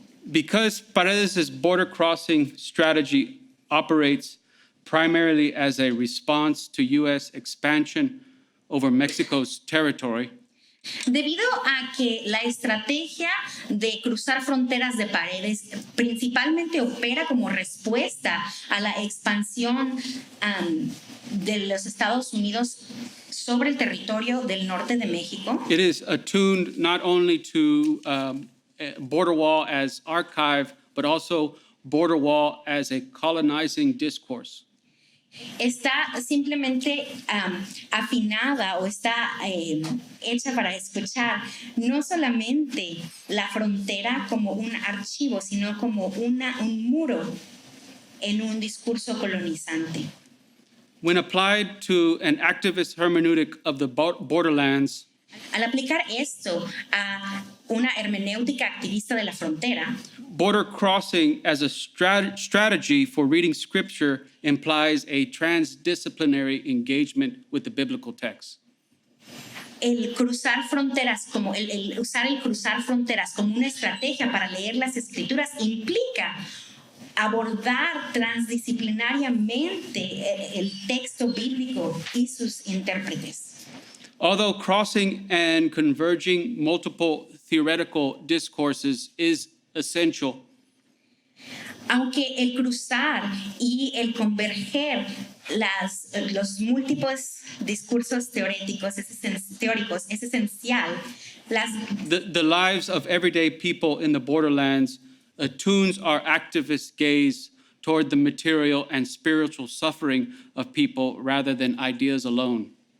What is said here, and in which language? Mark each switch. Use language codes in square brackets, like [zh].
[en] Because Paredes' border crossing strategy operates primarily as a response to U.S. expansion over Mexico's territory, [es] Debido a que la estrategia de cruzar fronteras de Paredes principalmente opera como respuesta a la expansión de los Estados Unidos sobre el territorio del norte de México, [en] it is attuned not only to border wall as archive, but also border wall as a colonizing discourse. [es] está simplemente afinada o está hecha para escuchar no solamente la frontera como un archivo, sino como un muro en un discurso colonizante. [en] When applied to an activist hermeneutic of the borderlands, [es] Al aplicar esto a una hermenéutica activista de la frontera, [en] border crossing as a strategy for reading scripture implies a transdisciplinary engagement with the biblical text. [es] el cruzar fronteras como usar el cruzar fronteras como una estrategia para leer las escrituras implica abordar transdisciplinariamente el texto bíblico y sus intérpretes. [en] Although crossing and converging multiple theoretical discourses is essential, [es] Aunque el cruzar y el converger los múltiples discursos teóricos es esencial, [en] The lives of everyday people in the borderlands attunes our activist gaze toward the material and spiritual suffering of people rather than ideas alone.